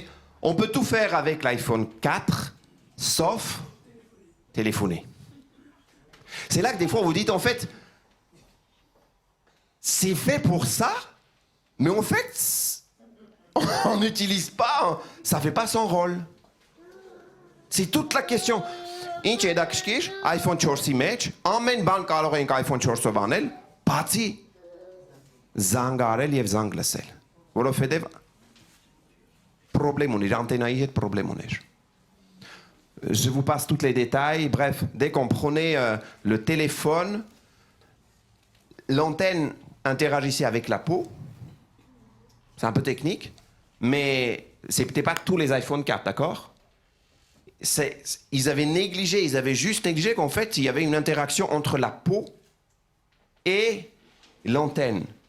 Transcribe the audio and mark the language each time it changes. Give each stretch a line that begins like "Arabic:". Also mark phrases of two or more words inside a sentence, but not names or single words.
French: On peut tout faire avec l'iPhone 4, sauf téléphoner. C'est là que des fois vous dites, en fait, c'est fait pour ça, mais en fait, on n'utilise pas, ça fait pas son rôle. C'est toute la question.
Armenian: Ինչ հետաքրքիր iPhone 4-ի մեջ ամեն բան կարող ենք iPhone 4-ով անել, բացի զանգարել եւ զանգ լսել, որովհետեւ problème ուներ, անտենայի հետ problème ուներ.
French: Je vous passe tous les détails. Bref, dès qu'on prenait le téléphone, l'antenne interagissait avec la peau. C'est un peu technique, mais c'était pas tous les iPhone 4, d'accord? Ils avaient juste négligé qu'en fait, il y avait une interaction entre la peau et l'antenne.